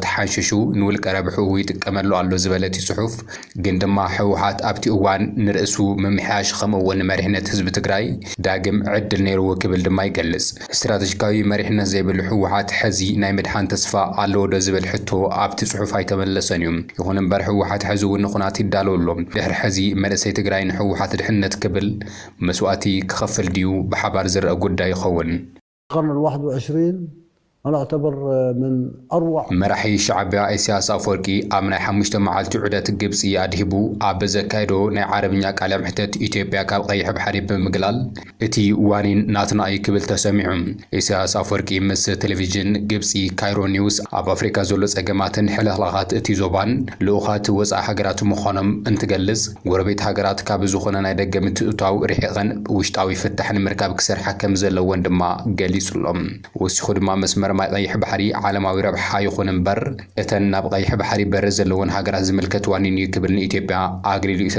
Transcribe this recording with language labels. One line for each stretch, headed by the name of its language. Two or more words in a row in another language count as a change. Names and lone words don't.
Tigrinya: ሓንሽሹ ንውልቀ ረብሑ ይጥቀመሉ ኣሎ ዝበለት ጽሑፍ ግን ድማ ህወሓት ኣብቲ እዋን ንርእሱ ምምሕያሽ ከምኡውን መሪሕነት ህዝቢ ትግራይ ዳግም ዕድል ነይሩዎ ክብል ድማ ይገልጽ። ስትራቴጂካዊ መሪሕነት ዘይብሉ ህወሓት ሕዚ ናይ ምድሓን ተስፋ ኣለዎ ዶ ዝብል ሕቶ ኣብቲ ጽሑፍ ኣይተመለሰን እዩ። ይኹን እምበር ህወሓት ሕዚ እውን ንኹናት ይዳለወሎም ድሕሪ ሕዚ መንእሰይ ትግራይ ንህወሓት ድሕነት ክብል መስዋእቲ ክኸፍል ድዩ ብሓባር ዝረአ ጉዳይ ይኸውን።
Arabic: القرن ال21 أنا أعتبر من أروع
Tigrinya: መራሒ ሻዕብያ ኢሳያስ ኣፈወርቂ ኣብ ናይ 5 መዓልቲ ዑደት ግብፂ ኣድሂቡ ኣብ ዘካይዶ ናይ ዓረብኛ ቃለ ምሕተት ኢትዮጵያ ካብ ቀይሕ ባሕሪ ብምግላል እቲ ዋኒን ናትና እዩ ክብል ተሰሚዑ። ኢሳያስ ኣፈወርቂ ምስ ቴሌቪዥን ግብፂ ካይሮ ኒውስ ኣብ ኣፍሪካ ዘሎ ጸገማትን ሕልኽላኻት እቲ ዞባን ልኡኻት ወፃኢ ሃገራት ምዃኖም እንትገልጽ ጎረቤት ሃገራት ካብ ዝኾነ ናይ ደገ ምትእትታው ርሒቐን ውሽጣዊ ፍታሕ ንምርካብ ክሰርሓ ከም ዘለወን ድማ ገሊጹሎም። ወሲኹ ድማ መስመር ማይ ቀይሕ ባሕሪ ዓለማዊ ረብሓ ይኹን እምበር እተን ናብ ቀይሕ ባሕሪ በር ዘለወን ሃገራት ዝምልከት ዋኒን እዩ ክብል ንኢትዮጵያ ኣግሊሉ እዩ